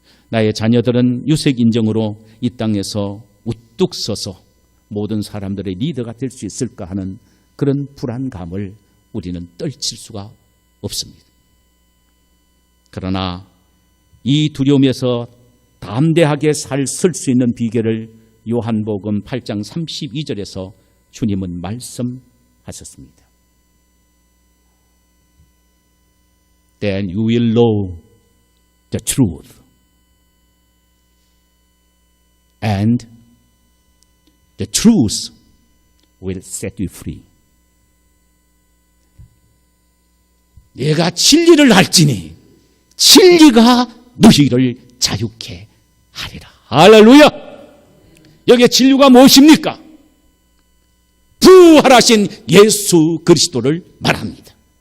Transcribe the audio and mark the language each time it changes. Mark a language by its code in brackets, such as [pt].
[ko] 나의 자녀들은 유색인정으로 이 땅에서 우뚝 서서 모든 사람들의 리더가 될 수 있을까 하는 그런 불안감을 우리는 떨칠 수가 없습니다. 그러나 이 두려움에서 담대하게 설 수 있는 비결을 요한복음 8장 32절에서 주님은 말씀하셨습니다. [en] Then you will know the truth, and the truth will set you free. [ko] 내가 진리를 알지니 진리가 너희를 자유케 하리라. 할렐루야! 여기에 진리가 무엇입니까? 부활하신 예수 그리스도를 말합니다.